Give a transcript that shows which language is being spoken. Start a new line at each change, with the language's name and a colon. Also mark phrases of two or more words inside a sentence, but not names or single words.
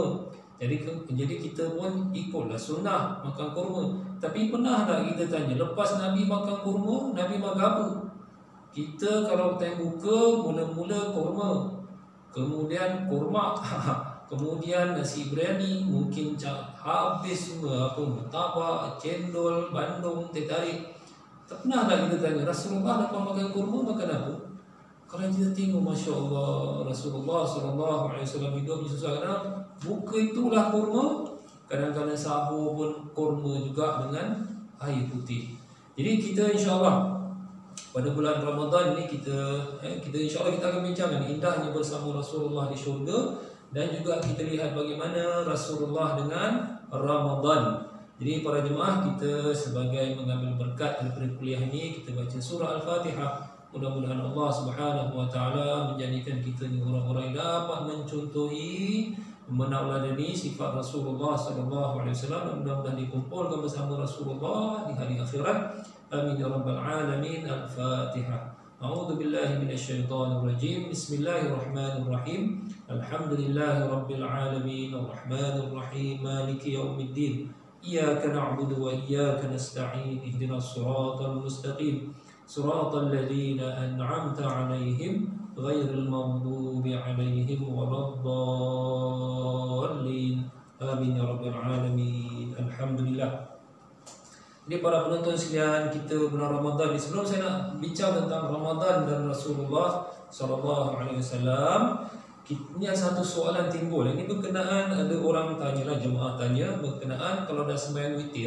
Malay: Jadi kita pun ikutlah sunnah makan kurma. Tapi pernah tak kita tanya, lepas Nabi makan kurma, Nabi makan apa? Kita kalau time buka mula-mula kurma, kemudian kurma, kemudian nasi biryani, mungkin habis semua, martabak, cendol, bandung, teh tarik. Tak pernah tak kita tanya, Rasulullah dapat makan kurma, makan apa? Kalau kita tengok,
Arabic: ما شاء الله,
Malay: Rasulullah SAW hidup susah. Kadang buka itulah kurma, kadang-kadang sahur pun kurma juga dengan air putih. Jadi kita
Arabic: إن شاء الله
Malay: pada bulan Ramadan ini kita
Arabic: إن شاء الله
Malay: kita akan bincangkan indahnya bersama Rasulullah di syurga, dan juga kita lihat bagaimana Rasulullah dengan Ramadan. Jadi para jemaah, kita sebagai mengambil berkat daripada kuliah ini, kita baca surah Al-Fatihah. Mudah-mudahan
Arabic: الله سبحانه وتعالى
Malay: menjadikan kita ni orang-orang yang dapat mencontohi, menauladani sifat Rasulullah SAW, dan mudah-mudahan dikumpulkan bersama Rasulullah di hari akhirat.
Arabic: آمين يا رب العالمين. الفاتحة. أعوذ بالله من الشيطان الرجيم. بسم الله الرحمن الرحيم. الحمد لله رب العالمين، الرحمن الرحيم، مالك يوم الدين. إياك نعبد وإياك نستعين. اهدنا الصراط المستقيم. صراط الذين أنعمت عليهم غير المغضوب عليهم ولا الضالين. آمين يا رب العالمين. الحمد لله.
Malay: Ini para penonton sekalian, kita bulan Ramadan ni, sebelum saya nak bincang tentang Ramadan dan Rasulullah SAW, ini ada satu soalan timbul. Ini berkenaan, ada orang tanyalah, jemaah tanya berkenaan kalau dah sembahyang witir.